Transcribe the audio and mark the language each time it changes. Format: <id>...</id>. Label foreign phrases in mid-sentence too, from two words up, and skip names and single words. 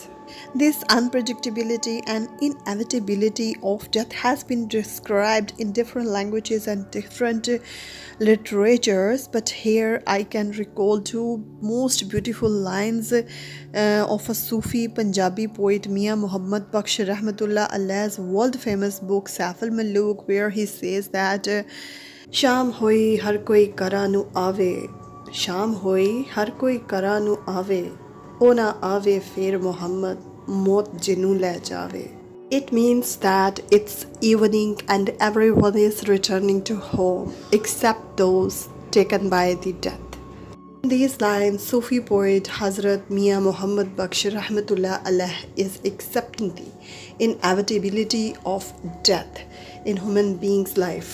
<en>This unpredictability and inevitability of death has been described in different languages and different literatures, but here I can recall two most beautiful lines of a Sufi Punjabi poet Mian Muhammad Baksh Rahmatullah Alayhi's world famous book Saif al-Muluk, where he says that</en> <pa>ਸ਼ਾਮ ਹੋਈ ਹਰ ਕੋਈ ਕਰਾ ਨੂ ਆਵੇ ਸ਼ਾਮ ਹੋਈ ਹਰ ਕੋਈ ਕਰਾ ਨੂ ਆਵੇ ਓ ਨਾ ਆਵੇ ਫਿਰ ਮੋਹੰਮਦ ਮੌਤ ਜਿਨੂ ਲੈ ਜਾਵੇ.</pa> <en>It means that it's evening and everyone is returning to home except those taken by the death. In these lines, Sufi poet Hazrat Mian Muhammad Baksh Rahmatullah Alayh is accepting the inevitability of death in human beings' life.</en>